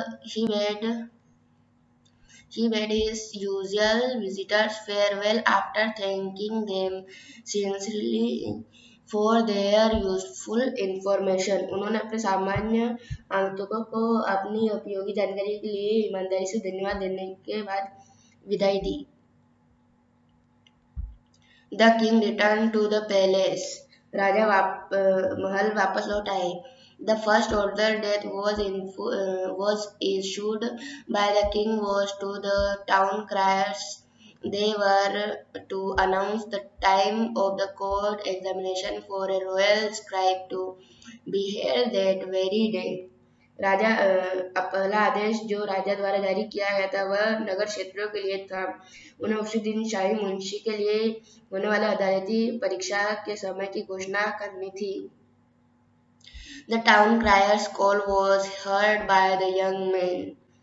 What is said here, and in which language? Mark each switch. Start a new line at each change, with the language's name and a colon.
English: He bade his usual visitors farewell after thanking them sincerely for their useful information.
Hindi: उन्होंने अपने सामान्य आगंतुकों को अपनी उपयोगी जानकारी के लिए ईमानदारी से धन्यवाद देने के बाद विदाई दी।
English: The king returned to the palace.
Hindi: राजा महल वापस लौट आए।
English: The first order that was issued by the king was to the town criers. They were to announce the time of the court examination for a royal scribe to be held that very day.
Hindi: राजा पहला आदेश जो राजा द्वारा जारी किया गया था वह नगर क्षेत्रों के लिए था। उन्हें उसी दिन शाही मुंशी के लिए होने वाले अदालती परीक्षा के समय की घोषणा करनी थी।
English: The town crier's call was heard by the young man.